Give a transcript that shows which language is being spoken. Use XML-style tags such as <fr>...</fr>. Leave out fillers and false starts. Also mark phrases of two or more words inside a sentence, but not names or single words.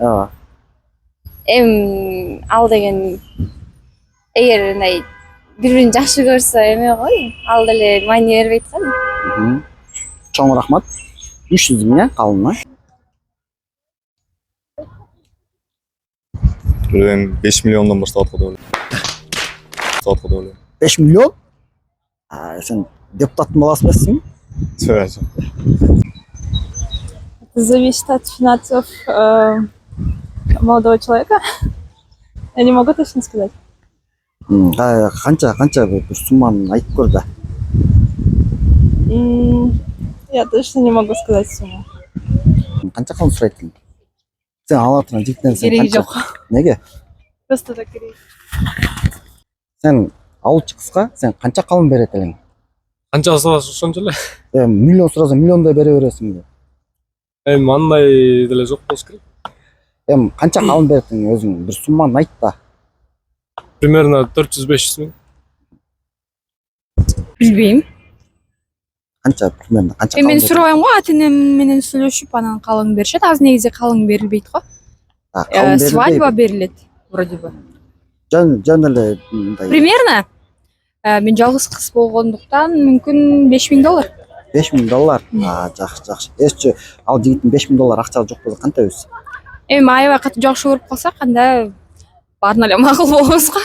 <ky>Ал деген эгер мындай бири-бирин жакшы көрсө эме ғой, ал деле маани бербейт го. Чоң рахмат. 300 миң калымына. 5 миллиондон баштап аткан деп ойлойм. 5 миллион? Сен депутаттын баласы эмессиңби?</ky> <ru>Зависит от финансов молодого человека. Я не могу точно сказать.</ru> <ky>Канча бир сумманы айтып көр да.</ky> <ru>Я точно не могу сказать сумму.</ru> <ky>Канча калым сурайт элең? Сен ала турган жигиттен сен Кереги канча? жок. Неге?</ky> <ru>Просто так керек.</ru> <ky>Сен алуучу кызга сен канча калым берет элең? Канча сураса ошончо эле. Миллион сураса миллиондой бере бересиңби? Эми андай деле жок болуш керек. Канча калым берет элең өзүң? Бир сумманы айт да.</ky> <ru>Примерно 400-500 миң.</ru> <ky>Билбейм. Канча примерно канча Мен калым? сурабайм го, ата энем менен сүйлөшүп анан калың беришет. Азыр негизи калың берилбейт го.</ky> <ru>Свадьба берилет вроде бы.</ru> <ky>Жөн эле мындай Примерно мен жалгыз кыз болгондуктан мүмкүн $5000. $5000. Жакшы. Эсчи ал жигиттин $5000 акчасы жок болсо кантебиз? Эми аябай катуу жакшы көрүп калсак, анда баарын эле макул болобуз го.</ky>